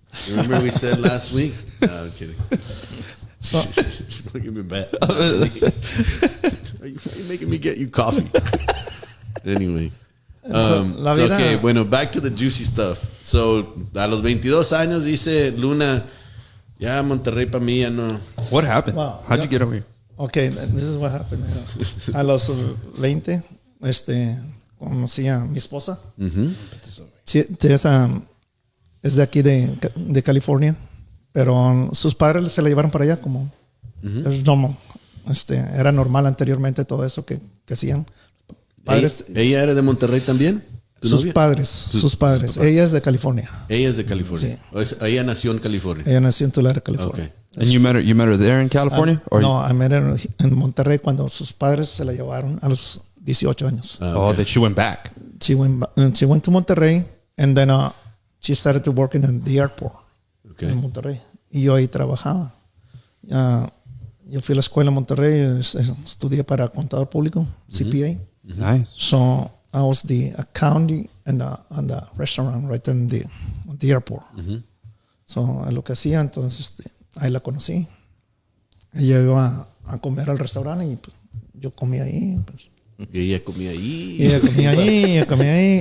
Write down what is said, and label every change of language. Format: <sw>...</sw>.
<en>Remember we said last week? No, I'm kidding. So, Don't give me bad. Are you making me get you coffee? Anyway.</en> <es>la vida-</es> <en>okay,</en> <es>bueno,</es> <en>back to the juicy stuff.</en> <es>So, a los 22 años dice Luna, ya Monterrey para mí ya no.</es> <en>What happened? Wow. How'd you get over here? okay, this is what happened.</en> <es>A los 20, conocí a mi esposa. Sí, es de aquí de California, pero sus padres se la llevaron para allá como es normal. Era normal anteriormente todo eso que hacían. Padres, ¿Ella era de Monterrey también? ¿Tu sus novia? padres, sus padres. Ella es de California. Ella es de California. Sí. O ella nació en California. Ella nació en Tulare, California.</es> <en>Okay. And you met her there in California? Or No, I met her</en> <es>en Monterrey cuando sus padres se la llevaron a los 18 años.</es> <en>Oh, that she went back. She went to Monterrey, and then she started to work in the airport Okay.</en> <es>en Monterrey. Y yo ahí trabajaba. Yo fui a la escuela en Monterrey, estudié para contador público, CPA.</es> <en>Nice. So I was the accounting and the restaurant right there in the airport.</en> <es>So lo que hacía, entonces ahí la conocí. Ella iba a comer al restaurante y pues, yo comía ahí. Pues. Y ella comía ahí. Y ella comía ahí, yo comía ahí.</es>